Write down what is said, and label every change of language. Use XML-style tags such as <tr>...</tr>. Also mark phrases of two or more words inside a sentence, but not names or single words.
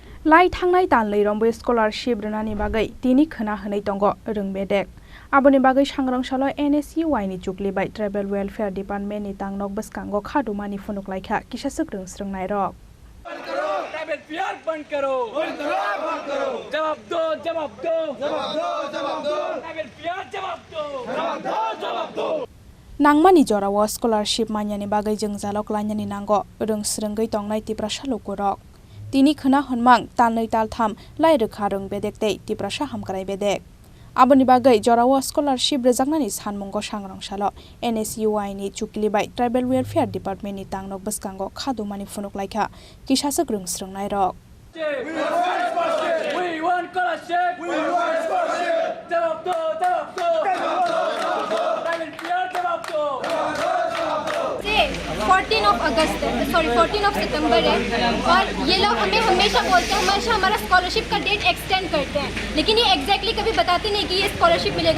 <trp>लाई थांनाय दानलै रंबो स्कलारशिप रोनानि बागै तिनि खोना होनाय दंग रोंबेदेक आबोनि बागै सांग्रांसाल NSUI नि चुकली बाय</trp> <en>tribal welfare department</en> <trp>नि तांनक बसकांगो खादुमानि फुनुक्लाइखा किसासक रोंस्रोंनाय रक</trp> <hi>ट्राइबल प्यार बंद करो जवाब दो जवाब दो जवाब दो जवाब दो ट्राइबल प्यार जवाब दो जवाब दो</hi> <trp>नांगमानि जराव स्कलारशिप मान्यानि बागै जों जालक लान्यानि नांगो रोंस्रोंगै तंनाय तिप्रासा लोकरक तिनि खोना हनमां तालनै तालथाम लाई रोखा रों बेदेकते तिप्रासा हामकाराय बेदेक आबोनि बागै जराव स्कलारशिप रोजाकनानि सानमुंगो सांग्रांसाल NSUI नि चुकली बाय</trp> <en>tribal welfare department</en> <trp>नि तांनक बसकांगो खादुमानि फुनुक्लाइखा किसासक रोंस्रोंनाय रक</trp> <en>We want scholarship. We want scholarship.</en> <hi>जवाब दो जवाब दो ट्राइबल प्यार जवाब दो 14 ऑफ सितंबर है और ये लोग हमें हमेशा बोलते हैं हमेशा हमारा स्कॉलरशिप का</hi> <en>date extend</en> <hi>करते हैं लेकिन ये एग्जैक्टली कभी बताते नहीं कि ये स्कॉलरशिप मिलेगा।</hi>